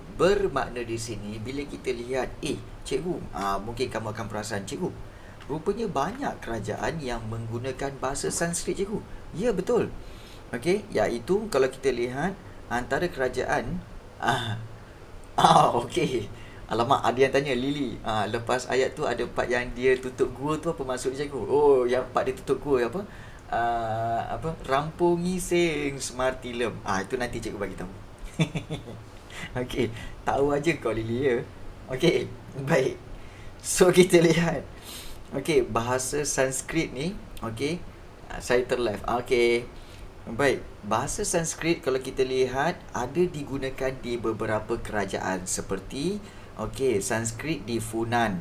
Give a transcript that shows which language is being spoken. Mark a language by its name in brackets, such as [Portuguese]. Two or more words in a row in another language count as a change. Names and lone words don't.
[Malay] Bermakna di sini bila kita lihat, cikgu, mungkin kamu akan perasan, cikgu, rupanya banyak kerajaan yang menggunakan bahasa Sanskrit, cikgu. Ya, betul. Okey, iaitu kalau kita lihat antara kerajaan okey. Alamak, ada yang tanya Lily. Lepas ayat tu ada part yang dia tutup gua tu apa maksud dia, cikgu? Oh, yang part dia tutup gua apa? [Javanese] Rampungi sing Smartilem. [Malay] Itu nanti cikgu bagi tahu. Okey, tahu aja kau Lily ya. Okey, baik. So kita lihat. Okey, bahasa Sanskrit ni, okey. Saya terleft. Okey. Baik, bahasa Sanskrit kalau kita lihat ada digunakan di beberapa kerajaan seperti Sanskrit di Funan.